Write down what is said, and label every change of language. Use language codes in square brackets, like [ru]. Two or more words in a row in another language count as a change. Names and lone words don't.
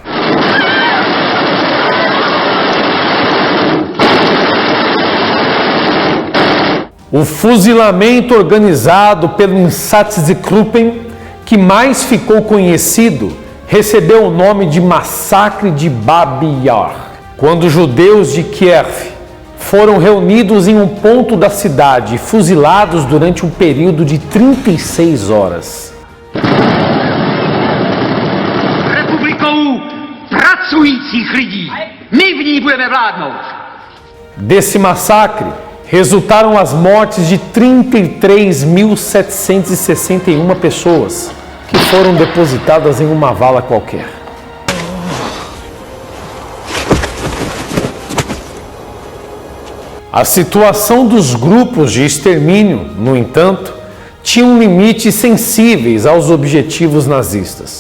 [pt] O fuzilamento organizado pelo Einsatzgruppen, que mais ficou conhecido, recebeu o nome de Massacre de Babi Yar, quando judeus de Kiev foram reunidos em um ponto da cidade e fuzilados durante um período de 36 horas. [cs] Republikou pracujících lidí. My v ní budeme vládnout. [pt] Desse massacre, resultaram as mortes de 33.761 pessoas, que foram depositadas em uma vala qualquer. A situação dos grupos de extermínio, no entanto, tinham limites sensíveis aos objetivos nazistas.